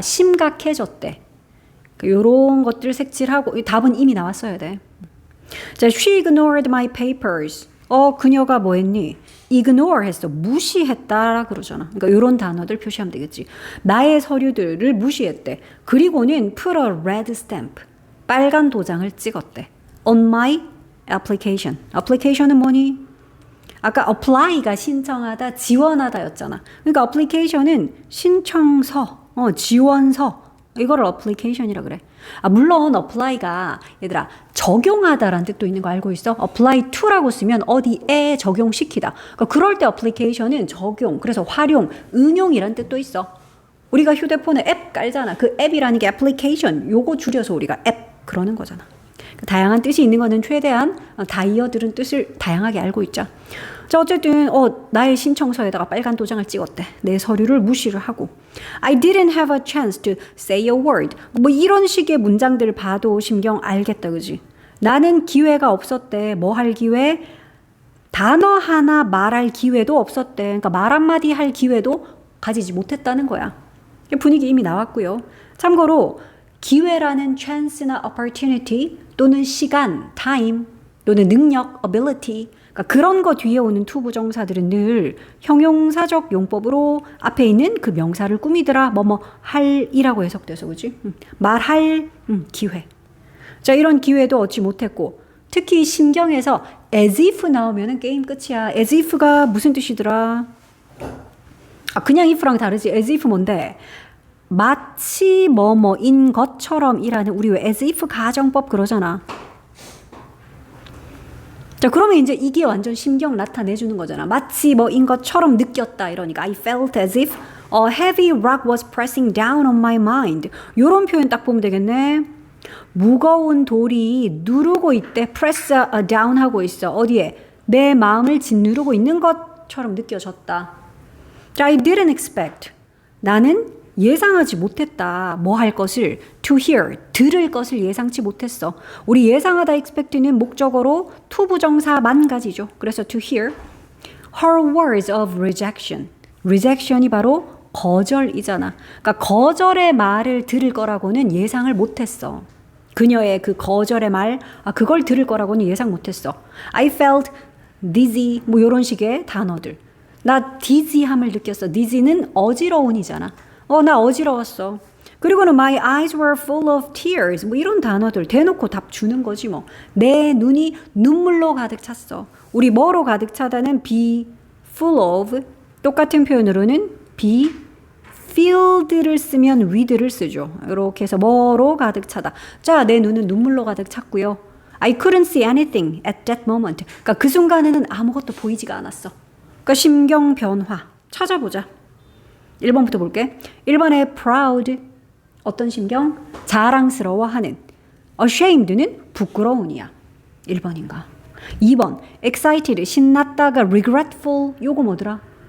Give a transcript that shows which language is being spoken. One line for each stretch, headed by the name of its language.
Korean: 심각해졌대. 요런 것들 색칠하고 이 답은 이미 나왔어야 돼. 자,
English: she ignored my papers.
Korean: 그녀가 뭐 했니? ignore 했어. 무시했다 그러잖아. 그러니까 이런 단어들 표시하면 되겠지. 나의 서류들을 무시했대. 그리고는
English: put a red stamp.
Korean: 빨간 도장을 찍었대.
English: on my application.
Korean: application은 뭐니? 아까 apply가 신청하다, 지원하다였잖아. 그러니까 application은 신청서, 지원서. 이거를 application이라 그래. 물론 apply가 얘들아 적용하다라는 뜻도 있는 거 알고 있어? apply to라고 쓰면 어디에 적용시키다. 그러니까 그럴 때 application은 적용, 그래서 활용, 응용이라는 뜻도 있어. 우리가 휴대폰에 앱 깔잖아. 그 앱이라는 게 application. 요거 줄여서 우리가 앱 그러는 거잖아. 다양한 뜻이 있는 거는 최대한 다이어들은 뜻을 다양하게 알고 있자. 자, 어쨌든 나의 신청서에다가 빨간 도장을 찍었대. 내 서류를 무시를 하고.
English: I didn't have a chance to say a word.
Korean: 뭐 이런 식의 문장들 봐도 심경 알겠다, 그지? 나는 기회가 없었대. 뭐 할 기회? 단어 하나 말할 기회도 없었대. 그러니까 말 한마디 할 기회도 가지지 못했다는 거야. 분위기 이미 나왔고요. 참고로 기회라는 chance나 opportunity 또는 시간, time 또는 능력, ability 그러니까 그런 거 뒤에 오는 투부정사들은 늘 형용사적 용법으로 앞에 있는 그 명사를 꾸미더라. 뭐뭐 할이라고 해석돼서 그지? 말할 기회. 자, 이런 기회도 얻지 못했고 특히 심경에서 as if 나오면은 게임 끝이야. as if가 무슨 뜻이더라? 그냥 if랑 다르지. as if 뭔데? 마치 뭐뭐인 것처럼 이라는 우리 왜 as if 가정법 그러잖아. 자, 그러면 이제 이게 완전 심경 나타내주는 거잖아. 마치 뭐인 것처럼 느꼈다 이러니까
English: I felt as if a heavy rock was pressing down on my mind.
Korean: 요런 표현 딱 보면 되겠네. 무거운 돌이 누르고 있대. press down 하고 있어. 어디에? 내 마음을 짓누르고 있는 것처럼 느껴졌다. 자,
English: I didn't expect.
Korean: 나는 예상하지 못했다. 뭐 할 것을 to hear, 들을 것을 예상치 못했어. 우리 예상하다 expect는 목적어로 투부정사만 가지죠. 그래서
English: to hear her words of rejection.
Korean: rejection이 바로 거절이잖아. 그러니까 거절의 말을 들을 거라고는 예상을 못했어. 그녀의 그 거절의 말, 그걸 들을 거라고는 예상 못했어.
English: I felt dizzy,
Korean: 뭐 이런 식의 단어들. 나 dizzy함을 느꼈어. dizzy는 어지러운이잖아. 나 어지러웠어. 그리고는
English: my eyes were full of tears.
Korean: 뭐 이런 단어들 대놓고 답 주는 거지 뭐. 내 눈이 눈물로 가득 찼어. 우리 뭐로 가득 차다는 be full of. 똑같은 표현으로는 be filled를 쓰면 with를 쓰죠. 이렇게 해서 뭐로 가득 차다. 자, 내 눈은 눈물로 가득 찼고요.
English: I couldn't see anything at that moment.
Korean: 그러니까 그 순간에는 아무것도 보이지가 않았어. 그러니까 심경 변화. 찾아보자. 1번부터 볼게. 1번에 proud 어떤 심경? 자랑스러워하는. ashamed는 부끄러운이야. 1번인가? 2번 excited 신났다가 regretful 요거 뭐더라?